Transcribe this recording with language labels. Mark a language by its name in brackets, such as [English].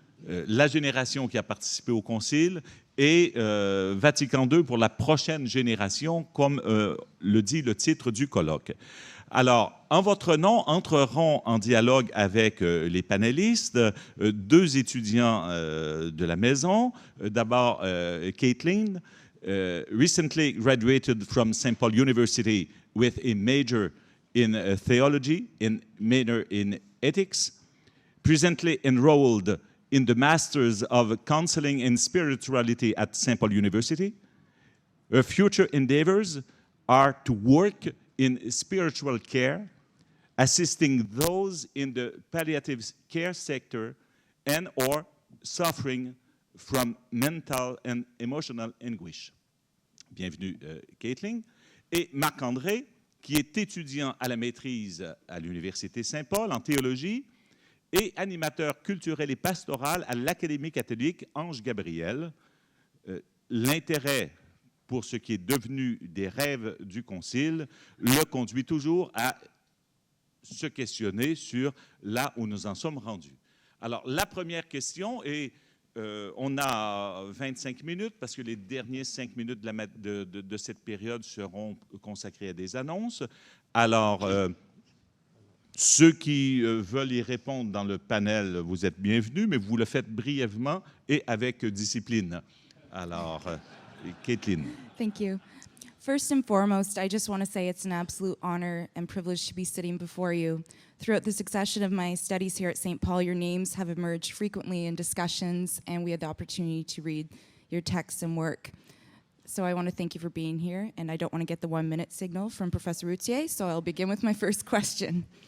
[French] La génération qui a participé au Concile et Vatican II pour la prochaine génération, comme le dit le titre du colloque. Alors, en votre nom, entreront en dialogue avec les panélistes, deux étudiants de la maison. D'abord, [English] Caitlin, recently graduated from St. Paul University with a major in theology, in minor in ethics, presently enrolled in the Masters of Counseling and Spirituality at St. Paul University. Her future endeavors are to work in spiritual care, assisting those in the palliative care sector and or suffering from mental and emotional anguish. [French] Bienvenue, Caitlin. Et Marc-André, qui est étudiant à la maîtrise à l'Université Saint-Paul en théologie et animateur culturel et pastoral à l'Académie catholique Ange-Gabriel. L'intérêt pour ce qui est devenu des rêves du Concile le conduit toujours à se questionner sur là où nous en sommes rendus. Alors, la première question est, on a 25 minutes parce que les derniers 5 minutes de cette période seront consacrés à des annonces. Alors, ceux qui veulent y répondre dans le panel, vous êtes bienvenus, mais vous le faites brièvement et avec discipline. Alors, Caitlin. [English] Thank you. First and foremost, I just want to say it's an absolute honor and privilege to be sitting before you. Throughout the succession of my studies here at St. Paul, your names have emerged frequently in discussions, and we had the opportunity to read your texts and work. So I want to thank you for being here, and I don't want to get the 1-minute signal from Professor Routier, so I'll begin with my first question.